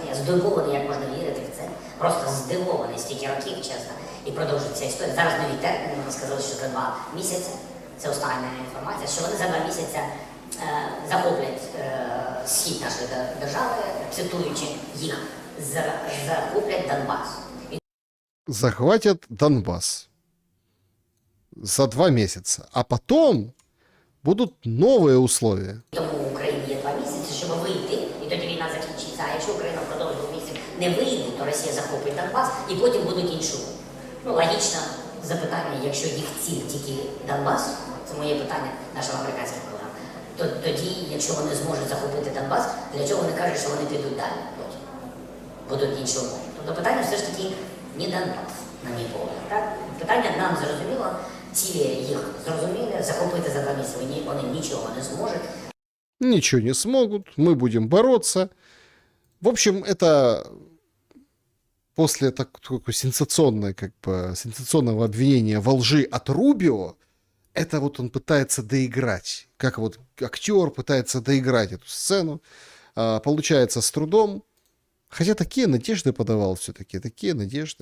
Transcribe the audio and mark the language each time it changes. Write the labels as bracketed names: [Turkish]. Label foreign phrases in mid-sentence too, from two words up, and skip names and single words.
[Ukrainian] Я здивований, як можна вірити в це. Просто здивований, стільки років, чесно. І продовжується історія. Зараз нові терміни, вони сказали, що за 2 місяці, це остання інформація, що вони за 2 місяці захоплять схід нашої держави, цитуючи їх, захоплять Донбас. [Russian] Захватят Донбасс за 2 месяца, а потом будут новые условия. [Ukrainian] Тому в Україні є 2 місяці, щоб вийти, і тоді війна закінчиться. А якщо Україна впродовж 2 місяців не вийде, то Росія захопить Донбас, і потім будуть інші. Ну, логічне запитання, якщо їх ціль тільки Донбас, це моє питання нашим американським колегам, то тоді, якщо вони зможуть захопити Донбас, для чого вони кажуть, що вони підуть далі потім? Будуть інші умови. Тобто питання все ж таки не Донбас, на мій погляд. Так? Питання нам зрозуміло, цілі їх зрозуміли, захопити за 2 місяці вони нічого не зможуть. [Russian] Ничего не смогут, мы будем бороться. В общем, это после такой сенсационного обвинения во лжи от Рубио, это вот он пытается доиграть, как вот актер пытается доиграть эту сцену, получается с трудом, хотя такие надежды подавал все-таки, такие надежды.